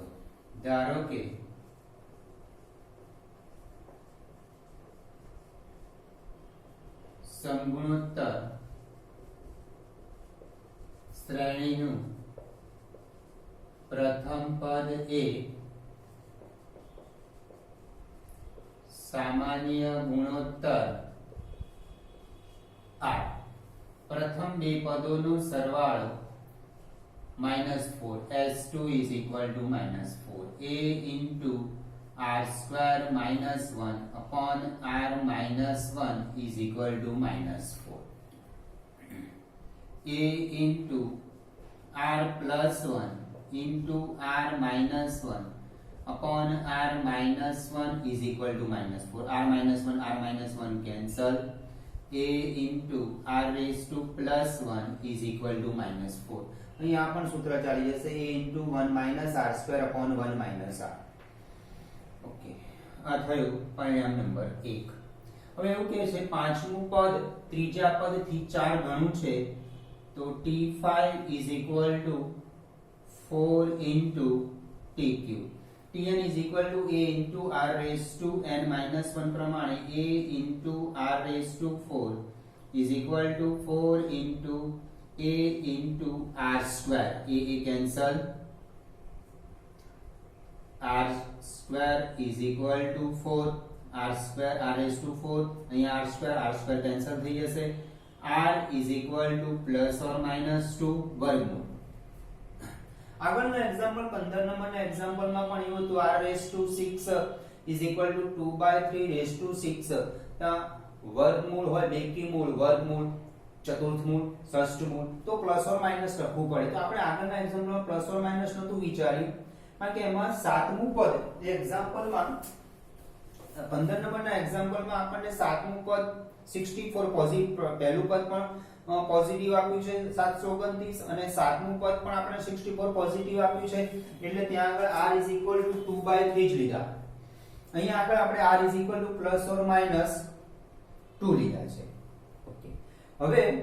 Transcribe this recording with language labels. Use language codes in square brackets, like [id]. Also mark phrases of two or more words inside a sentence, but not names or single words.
[gu] ધારો કે સમગુણોત્તર શ્રેણીનું પ્રથમ પદ એ સામાન્ય ગુણોત્તર r. પ્રથમ બે પદોનો સરવાળો -4. [en] s2 is equal to -4. a into r square minus 1 upon r minus 1 is equal to -4. a into r plus 1 into r minus 1 upon r -1 is equal to -4 r -1 cancel a into r raised to +1 is equal to -4 [gu] અહીંયા પણ સૂત્ર ચાલી જશે [en] a into 1 minus r square upon 1 minus r [gu] ઓકે આ થયું પરિણામ નંબર 1 હવે એવું કહે છે પાંચમું પદ ત્રીજા પદથી 4 ગણું છે તો [en] t5 is equal to 4 into tq tn is equal to a into r raised to n minus 1 પ્રમાણે a into r raised to 4 is equal to 4 into a into r square a cancel r square is equal to 4 r square r raised to 4 અહીંયા r square cancel [gu] થઈ જશે [en] r is equal to plus or minus 2 [gu] વર્ગમૂળ આગળનો એક્ઝામ્પલ 15 નંબરના એક્ઝામ્પલમાં પણ એવું હતું [en] r raised to 6 is equal to 2/3 raised to 6 [gu] તા વર્ગમૂળ હોય બેકી મૂળ વર્ગમૂળ ચતુર્થમૂળ ષષ્ઠમૂળ તો [en] plus or minus [gu] લખવું પડે તો આપણે આગળના એક્ઝામ્પલમાં [en] plus or minus [gu] નતું વિચાર્યું કારણ કે એમાં સાતમું પદ એ એક્ઝામ્પલમાં 15 નંબરના એક્ઝામ્પલમાં આપણને સાતમું પદ 64 પોઝિટિવ પહેલું પદ પણ પોઝિટિવ આપ્યું છે 729 અને સાતમું પદ પણ આપણે 64 પોઝિટિવ આપ્યું છે એટલે ત્યાં આગળ r 2/3 જ લીધા અહીંયા આગળ આપણે r [en] plus or minus [gu] 2 લીધા છે ઓકે હવે